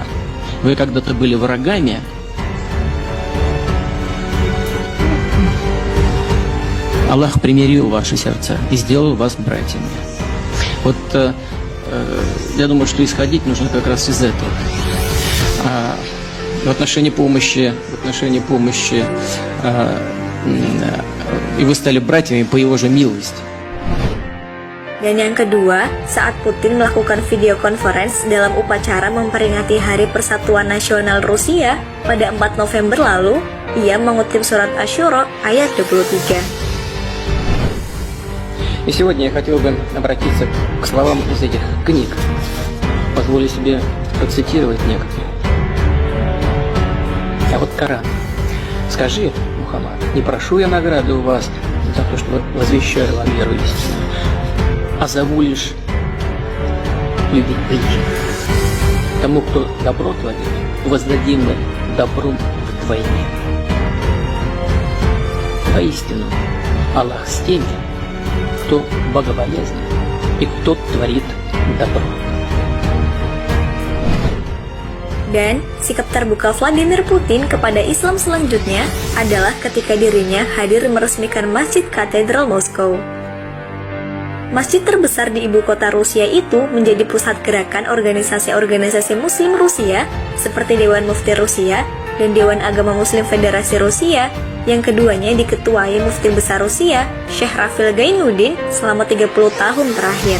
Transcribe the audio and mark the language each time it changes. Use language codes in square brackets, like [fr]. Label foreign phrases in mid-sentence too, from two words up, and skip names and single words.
[ru] Вы когда-то были врагами, Аллах примирил ваши сердца и сделал вас братьями». Вот я думаю, что исходить нужно как раз из этого. В отношении помощи, и вы стали братьями по его же милости. [id] Dan yang kedua, saat Putin melakukan [en] video conference [id] dalam upacara memperingati Hari Persatuan Nasional Rusia pada 4 November lalu, ia mengutip surat Asy-Syura ayat 23. [ru] И сегодня я хотел бы обратиться к словам из этих книг. Позволю себе процитировать некоторые. А вот Коран. «Скажи, Мухаммад, не прошу я награды у вас за то, что возвещаю вам веру истинную, а зову лишь любить ближнего. Тому, кто добро творит, воздадим мы добром вдвойне. Воистину, Аллах с теми, кто богобоязнен и кто творит добро». [id] Dan sikap terbuka Vladimir Putin kepada Islam selanjutnya adalah ketika dirinya hadir meresmikan Masjid Katedral Moskow. Masjid terbesar di ibu kota Rusia itu menjadi pusat gerakan organisasi-organisasi Muslim Rusia seperti Dewan Mufti Rusia dan Dewan Agama Muslim Federasi Rusia, yang keduanya diketuai Mufti Besar Rusia, Syekh Rafil Gainuddin selama 30 tahun terakhir.